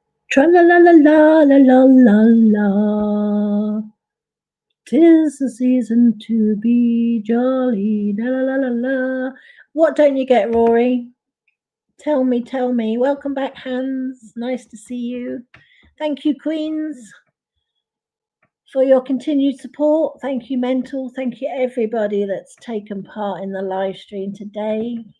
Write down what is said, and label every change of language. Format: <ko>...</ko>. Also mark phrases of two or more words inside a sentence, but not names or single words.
<en>Tra la la la la la la la la. 'Tis the season to be jolly. La la la la la. What don't you get, Rory? Tell me, tell me. Welcome back, Hans. Nice to see you. Thank you, Queens, for your continued support. Thank you, Mental. Thank you, everybody that's taken part in the live stream today.</en>